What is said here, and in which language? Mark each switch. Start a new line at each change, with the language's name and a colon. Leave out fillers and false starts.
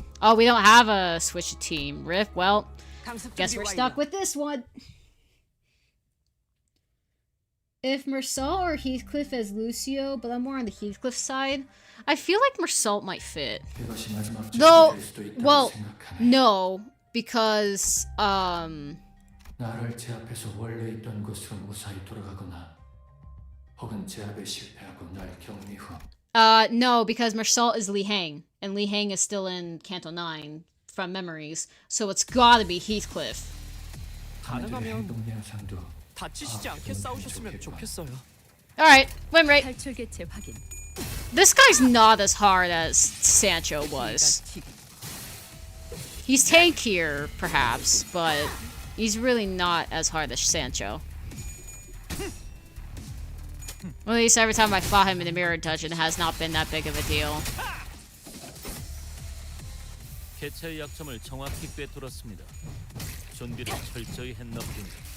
English: Oh, we don't have a switch team. Rip. Well, guess we're stuck with this one. If Marcel or Heathcliff as Lucio, but I'm more on the Heathcliff side. I feel like Marcel might fit. Though, well, no, because,
Korean: 나를 제압해서 원래 있던 곳으로 무사히 돌아가거나 혹은 제압에 실패하고 날 격리 후
English: no, because Marcel is Li Hang, and Li Hang is still in Canto 9 from memories, so it's gotta be Heathcliff.
Korean: 가능하면 다치시지 않게 싸우셨으면 좋겠어요.
English: Alright, win rate.
Korean: 탈출 개체 확인.
English: This guy's not as hard as Sancho was. He's tankier, perhaps, but he's really not as hard as Sancho. Well, at least every time I fought him in the mirror dungeon, it has not been that big of a deal.
Korean: 개체의 약점을 정확히 꿰뚫었습니다. 준비를 철저히 했나 보군요.